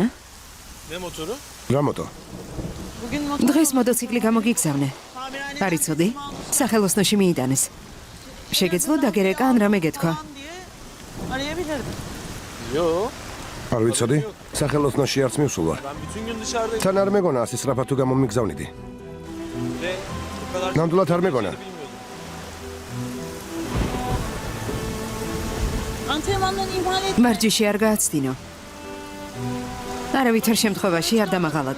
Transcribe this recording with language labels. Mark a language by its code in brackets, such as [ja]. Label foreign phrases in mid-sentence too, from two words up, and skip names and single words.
[tr] Ne motoru? [ka] რა მოტო? [tr] Bugün motor [ka] დღეს მოტოციკლი გამოგიგზავნე. [tr] tamirhanede [ka] არ იცოდი? [tr] teslim aldım [ka] სახელოსნოში მიიტანეს. შეგეძლო დაგერეკა ან რამე გეთქვა? [tr] falan diye arayabilirdim. Yo. [ka] არ ვიცოდი? სახელოსნოში არც მივსულვარ. [tr] Ben bütün gün dışarıdayım. [ka] თან არ მეგონა ასე სწრაფად თუ გამომიგზავნიდი. [tr] Ve bu kadar [ka] ნამდვილად არ მეგონა. [tr] bilmiyordum. Antrenmandan ihmal etme. [ka] მარჯიში არ გააცდინო. არავითარ შემთხვევაში არ დამაღალადო.